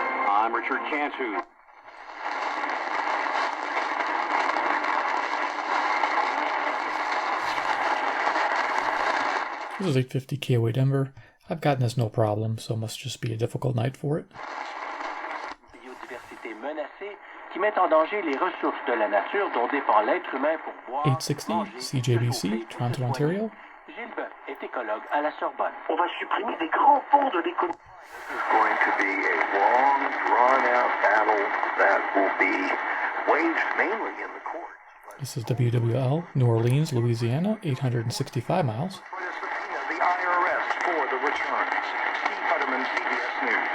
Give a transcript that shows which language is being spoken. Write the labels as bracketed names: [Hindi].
[English] I'm Richard Cantu. This is 850 KOA Denver. I've gotten this no problem, so it must just be a difficult night for it. [French] Biodiversité menacée qui met en danger les ressources de la nature dont dépend l'être humain pour boire, [English] 860 CJBC, Toronto, Ontario. [French] Gilles Boeuf est écologue à la Sorbonne. On va supprimer des grands fonds de l'économie. [English] This is going to be a long, drawn-out battle that will be waged mainly in the courts. This is WWL, New Orleans, Louisiana, 865 miles. The IRS for the returns. Steve Hutterman, CBS News.